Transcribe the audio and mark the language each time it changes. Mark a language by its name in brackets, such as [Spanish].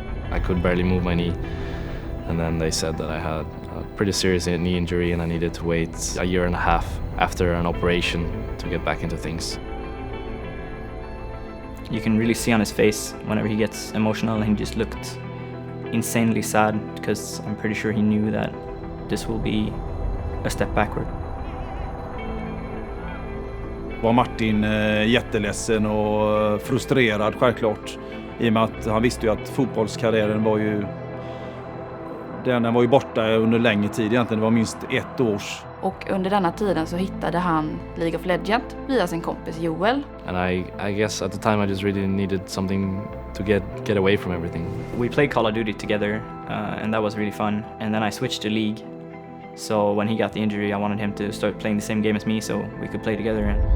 [English] I could barely move my knee, and then they said that I had a pretty serious knee injury and I needed to wait a year and a half after an operation to get back into things. You can really see on his face whenever he gets emotional, and he just looked insanely sad because I'm pretty sure he knew that this will be a step backward. [Swedish] Var Martin jätteledsen och frustrerad självklart, i och med att han visste ju att fotbollskarriären var ju den var ju borta under längre tid egentligen, det var minst 1 års. Och under denna tiden så hittade han League of Legends via sin kompis Joel. [English] And I guess at the time I just really needed something to get away from everything. We played Call of Duty together, and that was really fun. And then I switched to League. So when he got the injury, I wanted him to start playing the same game as me so we could play together.